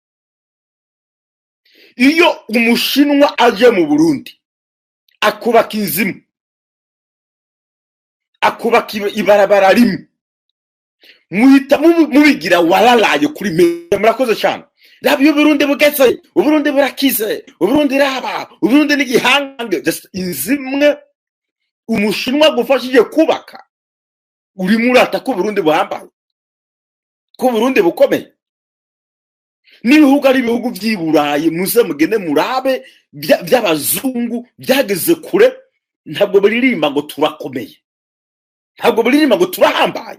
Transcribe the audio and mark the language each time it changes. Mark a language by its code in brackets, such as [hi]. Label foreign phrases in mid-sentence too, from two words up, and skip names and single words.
[rn] Iyo umushinwa aje mu Burundi akubaka inzimu, akubaka ibarabara rimwe, muhita mubigira wararaye kuri mwe. Murakoze cyane. Rabyo Burundi bugeze, Uburundi burakize, Uburundi raba, Uburundi n'igihangange. Just inzimwe umushinwa gufashije kubaka, uri murata ko Burundi buhambaye, ko Burundi bukomeye. N'ibihugu ari ibihugu by'Iburayi muze mugende murabe by'abazungu byageze kure, ntabwo baririmba ngo turakomeye, ntabwo baririmba ngo turahambaye.